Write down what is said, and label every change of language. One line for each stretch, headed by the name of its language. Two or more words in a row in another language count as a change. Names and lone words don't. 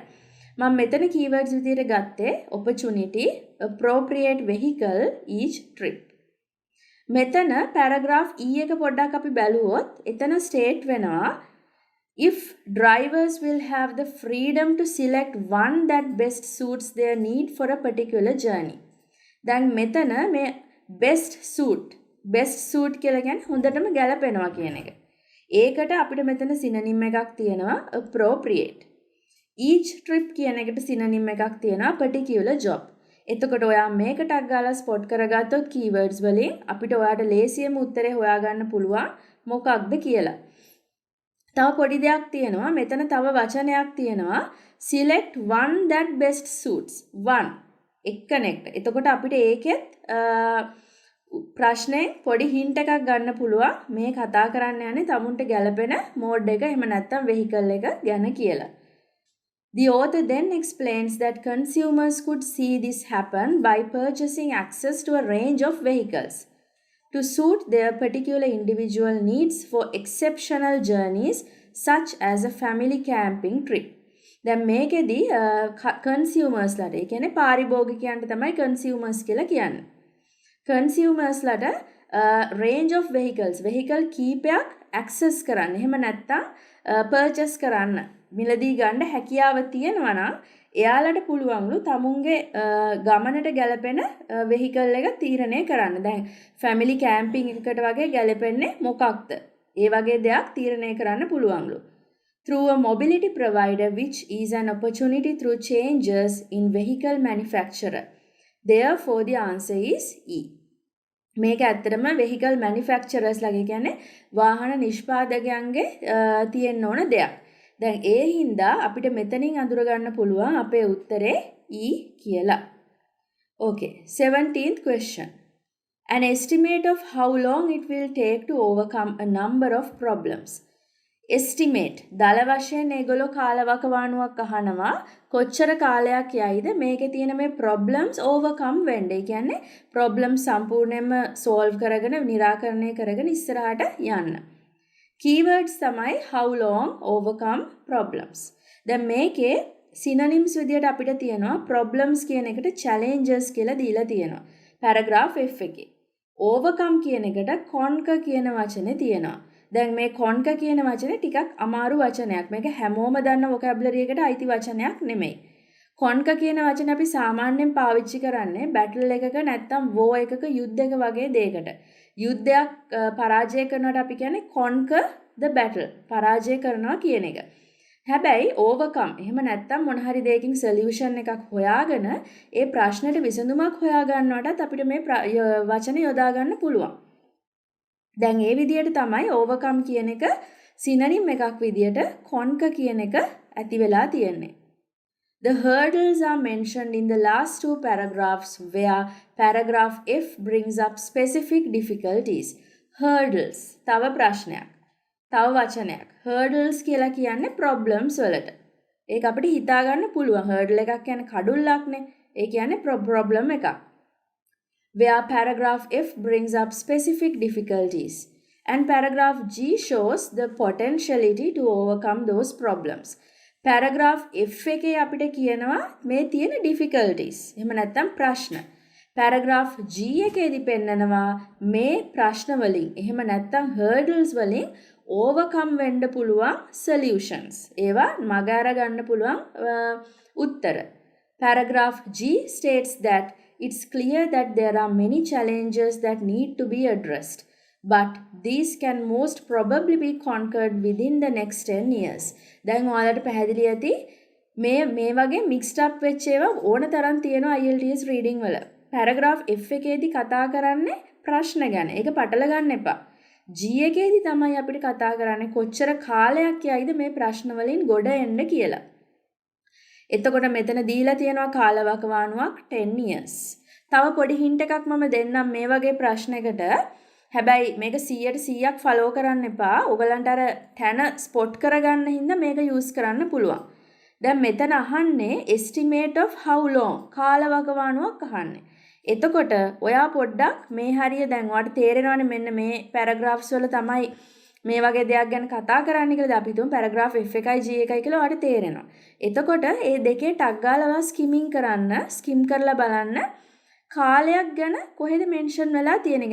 Sinhala: මම මෙතන keywords විදිහට ගත්තේ
English: opportunity, appropriate vehicle, each trip.
Sinhala: මෙතන paragraph E එක පොඩ්ඩක් අපි බැලුවොත් එතන state වෙනවා
English: if drivers will have the freedom to select one that best suits their need for a particular journey.
Sinhala: දැන් මෙතන මේ
English: best suit
Sinhala: කියලා කියන්නේ හොඳටම ගැලපෙනවා කියන එක. ඒකට අපිට මෙතන synonym එකක් තියෙනවා appropriate.
English: each trip
Sinhala: කියන එකට synonym එකක් තියෙනවා
English: particular job.
Sinhala: එතකොට ඔයා මේක ටග් ගාලා ස්පොට් කරගත්තොත් keywords වලින් අපිට ඔයාට ලේසියෙම උත්තරේ හොයාගන්න පුළුවන් මොකක්ද කියලා. තව පොඩි දෙයක් තියෙනවා මෙතන තව වචනයක් තියෙනවා
English: select one that best suits one connect.
Sinhala: එතකොට අපිට ඒකෙත් ප්‍රශ්නේ පොඩි hint එකක් ගන්න පුළුවන් මේ කතා කරන්න යන්නේ තමුන්ට ගැළපෙන mode එක එහෙම නැත්නම් vehicle එක ගැන කියලා.
English: The author then explains that consumers could see this happen by purchasing access to a range of vehicles to suit their particular individual needs for exceptional journeys such as a family camping trip.
Sinhala: දැන් මේකෙදි consumers ලට ඒ කියන්නේ පාරිභෝගිකයන්ට තමයි consumers කියලා කියන්නේ. consumers ලට
English: range of vehicle
Sinhala: කීපයක් access කරන්න. එහෙම නැත්නම් purchase කරන්න. මිලදී ගන්න හැකියාව තියෙනවා නම් එයාලට පුළුවන්ලු තමුන්ගේ ගමනට ගැලපෙන vehicle එක තීරණය කරන්න. දැන්
English: family camping
Sinhala: එකකට වගේ ගැලපෙන්නේ මොකක්ද? ඒ වගේ දෙයක් තීරණය කරන්න පුළුවන්ලු.
English: Through a mobility provider which is an opportunity through changes in vehicle manufacturer. Therefore the answer is E.
Sinhala: මේක ඇත්තටම vehicle manufacturers ලාගේ කියන්නේ වාහන නිෂ්පාදකයන්ගේ තියෙන්න ඕන දෙයක්. දැන් ඒ හින්දා අපිට මෙතනින් අඳුර ගන්න පුළුවන් අපේ උත්තරේ E කියලා.
English: Okay, 17th question. An estimate of how long it will take to overcome a number of problems.
Sinhala: Estimate දල වශයෙන් ඒගොල්ලෝ කාලවකවානුවක් අහනවා කොච්චර කාලයක් යයිද මේකේ තියෙන මේ
English: problems overcome
Sinhala: වෙන්න. ඒ කියන්නේ problems සම්පූර්ණයෙන්ම solve කරගෙන निराකරණය කරගෙන ඉස්සරහට යන්න.
English: Keywords තමයි how long, overcome, problems.
Sinhala: දැන් මේකේ synonyms විදියට අපිට තියෙනවා problems කියන එකට challenges කියලා දීලා තියෙනවා. paragraph F එකේ. overcome කියන එකට conquer කියන වචනේ තියෙනවා. දැන් මේ conquer කියන වචනේ ටිකක් අමාරු වචනයක්. මේක හැමෝම දන්න vocabulary එකට අයිති වචනයක් නෙමෙයි. conquer කියන වචනේ අපි සාමාන්‍යයෙන් පාවිච්චි කරන්නේ battle එකක නැත්නම් war එකක යුද්ධයක වගේ දෙයකට.
English: යුද්ධයක් පරාජය කරනකොට අපි කියන්නේ conquer the battle.
Sinhala: පරාජය කරනවා කියන එක. හැබැයි overcome එහෙම නැත්නම් මොන හරි දෙයකින් solution එකක් හොයාගෙන ඒ ප්‍රශ්නෙට විසඳුමක් හොයා ගන්නවටත් අපිට මේ වචනේ යොදා ගන්න පුළුවන්. දැන් ඒ විදිහට තමයි overcome කියන එක synonym එකක් විදිහට conquer කියන එක ඇති වෙලා තියෙන්නේ.
English: The hurdles are mentioned in the last two paragraphs where paragraph F brings up specific difficulties.
Sinhala: Hurdles තව ප්‍රශ්නයක්. තව වචනයක්. hurdles කියලා කියන්නේ problems වලට. ඒක අපිට හිතා ගන්න පුළුවන්. hurdle එකක් කියන්නේ කඩුල්ලක්නේ. ඒ කියන්නේ problem එකක්.
English: Where paragraph F brings up specific difficulties and paragraph G shows the potentiality to overcome those problems.
Sinhala: paragraph F එකේ අපිට කියනවා මේ තියෙන difficulties. එහෙම නැත්නම් ප්‍රශ්න. paragraph G එකේදී පෙන්නනවා මේ ප්‍රශ්න වලින් එහෙම නැත්නම් hurdles වලින් overcome වෙන්න පුළුවන් solutions. ඒවා මග අර ගන්න පුළුවන් උත්තර.
English: paragraph G states that it's clear that there are many challenges that need to be addressed, but these can most probably be conquered within the next 10 years.
Sinhala: දැන් ඔයාලට පැහැදිලි ඇති මේ වගේ
English: mixed up
Sinhala: වෙච්ච ඒවා ඕන තරම් තියෙනවා
English: IELTS reading
Sinhala: වල. paragraph F එකේදී කතා කරන්නේ ප්‍රශ්න ගැන. ඒක පටල ගන්න එපා. G එකේදී තමයි අපිට කතා කරන්නේ කොච්චර කාලයක් යයිද මේ ප්‍රශ්න වලින් ගොඩ එන්න කියලා. එතකොට මෙතන දීලා තියෙනවා කාලවකවානුවක් 10 years. තව පොඩි hint එකක් මම දෙන්නම් මේ වගේ ප්‍රශ්නයකට. හැබැයි මේක 100% follow කරන්න එපා. ඔයගලන්ට අර තැන spot කරගන්න හින්දා මේක use කරන්න පුළුවන්. දැන් මෙතන අහන්නේ
English: estimate of how long
Sinhala: කාලවකවානුවක් අහන්නේ. එතකොට ඔයා පොඩ්ඩක් මේ හරිය දැන් ඔයාලට තේරෙනවනේ මෙන්න මේ paragraphs වල තමයි මේ වගේ දෙයක් ගැන කතා කරන්න කියලා. අපි හිතමු paragraph F එකයි G එකයි කියලා ඔයාලට තේරෙනවා. එතකොට මේ දෙකේ ටක් ගාලා skimming කරන්න, skim කරලා බලන්න කාලයක් ගැන කොහෙද mention වෙලා තියෙන්නේ.